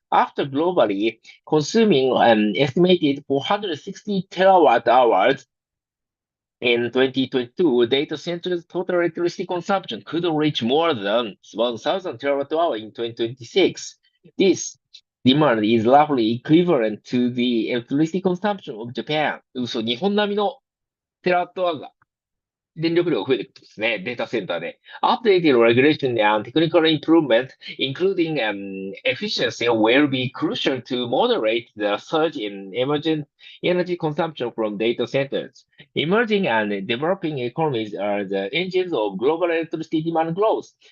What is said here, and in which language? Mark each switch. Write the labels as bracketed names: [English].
[English] After globally consuming an estimated 460 terawatt hours in 2022, data centers' total electricity consumption could reach more than 1,000 terawatt hour in 2026. This demand is roughly equivalent to the electricity consumption of Japan. [Japanese] 嘘、日本並みのテラワットアワーが電力量が増えていくことですね。データセンターで。 [English] Updated regulation and technical improvement, including efficiency, will be crucial to moderate the surge in emergent energy consumption from data centers. Emerging and developing economies are the engines of global electricity demand growth.